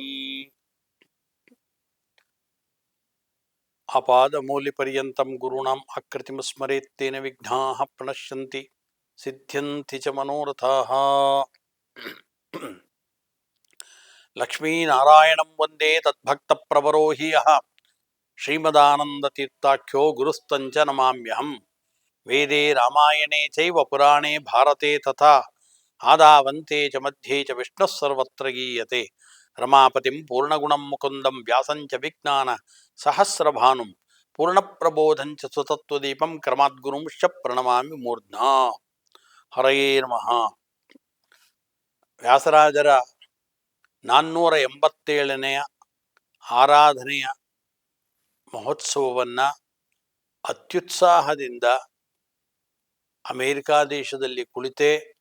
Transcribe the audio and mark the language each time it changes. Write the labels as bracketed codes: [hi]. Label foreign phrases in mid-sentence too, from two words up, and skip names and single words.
[sa] अपादमूलिपर्यन्तं गुरुणां आकृतिं स्मरेत्तेन विघ्नाः प्रणश्यन्ति सिद्ध्यन्ति च मनोरथाः. लक्ष्मीनारायणं वन्दे तद्भक्तप्रवरो हि यः श्रीमदानन्दतीर्थाख्यो गुरुस्तञ्च नमाम्यहम्. वेदे रामायणे चैव पुराणे भारते तथा आदावन्ते च मध्ये च विष्णुः सर्वत्र गीयते. रमापतिं पूर्णगुणं मुकुन्दं व्यासञ्च विज्ञान सहस्रभानुं पूर्णप्रबोधञ्च सुतत्वदीपं क्रमाद्गुरुंश्च प्रणमामि मूर्ध्ना. हरये नमः. [kn] ವ್ಯಾಸರಾಜರ 487ನೇ ಆರಾಧನೆಯ ಮಹೋತ್ಸವವನ್ನು ಅತ್ಯುತ್ಸಾಹದಿಂದ ಅಮೇರಿಕಾ ದೇಶದಲ್ಲಿ ಕುಳಿತೇ